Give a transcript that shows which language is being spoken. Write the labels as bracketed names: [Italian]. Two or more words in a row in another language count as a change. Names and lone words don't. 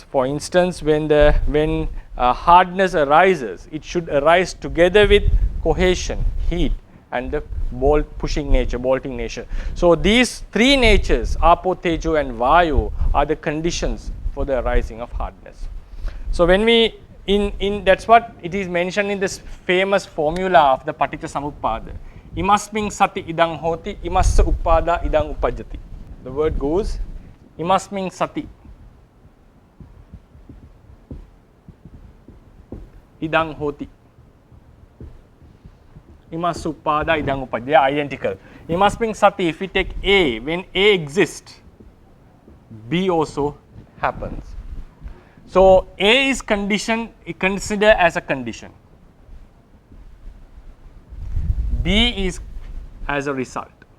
[English] For instance, when hardness arises, it should arise together with cohesion, heat, and the bolting nature. So these three natures, Apo, Tejo and Vayu, are the conditions for the arising of hardness. So when we that's what it is mentioned in this famous formula of the Paticca Samuppada. [Pali] Imasming sati idang hoti, imassa upada idang upajati. [English] The word goes, [Pali] imasming sati idang hoti, imassa upada idang upajati. [English] They are identical. [Pali] Imasming sati, [English] if we take A, when A exists, B also happens. So A is condition, considered as a condition. B is as a result.